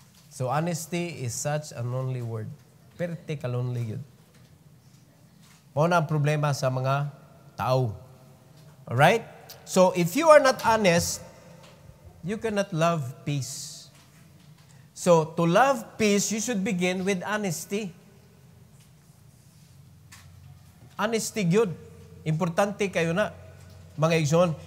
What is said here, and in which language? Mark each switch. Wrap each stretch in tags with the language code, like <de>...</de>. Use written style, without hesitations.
<en>So honesty is such a lonely word.</en> <ceb>Pero</ceb> <en>take a lonely</en> <tl>yun.</tl> <ceb>Mao na ang problema sa mga tao.</ceb> <en>Alright? So if you are not honest, you cannot love peace. So, to love peace, you should begin with honesty. Honesty, good.</en> <ceb>Importante kayo na, mga igsoon.</ceb>